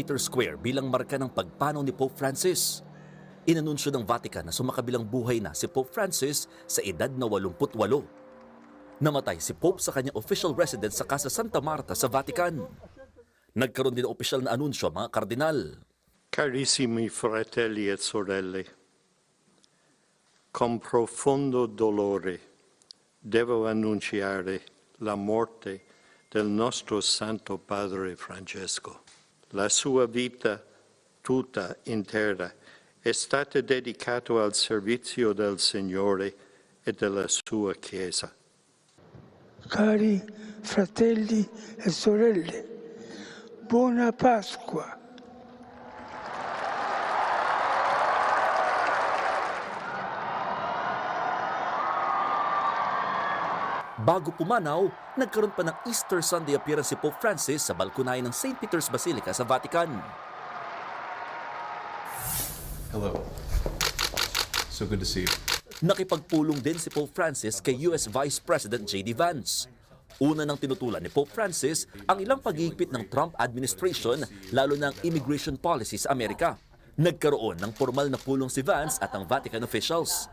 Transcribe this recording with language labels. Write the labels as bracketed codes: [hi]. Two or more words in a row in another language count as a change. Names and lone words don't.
[tl] Peter's Square bilang marka ng pagpanaw ni Pope Francis. Inanunsyo ng Vatican na sumakabilang buhay na si Pope Francis sa edad na 88. Namatay si Pope sa kanyang official residence sa Casa Santa Marta sa Vatican. Nagkaroon din ng opisyal na anunsyo mga kardinal. [it] Carissimi fratelli e sorelle, con profondo dolore devo annunciare la morte del nostro Santo Padre Francesco. La sua vita tutta intera è stata dedicata al servizio del Signore e della sua Chiesa. Cari fratelli e sorelle, buona Pasqua. [tl] Bago pumanaw, nagkaroon pa ng [en] Easter Sunday appearance [tl] si Pope Francis sa balkonahe ng St. Peter's Basilica sa Vatican. [en] Hello. So good to see you. [tl] Nakipagpulong din si Pope Francis kay US [en] Vice President [tl] J.D. Vance. Una nang tinutulan ni Pope Francis ang ilang paghihigpit ng Trump administration, lalo na ang [en] immigration policy [tl] sa Amerika. Nagkaroon ng formal na pulong si Vance at ang Vatican officials.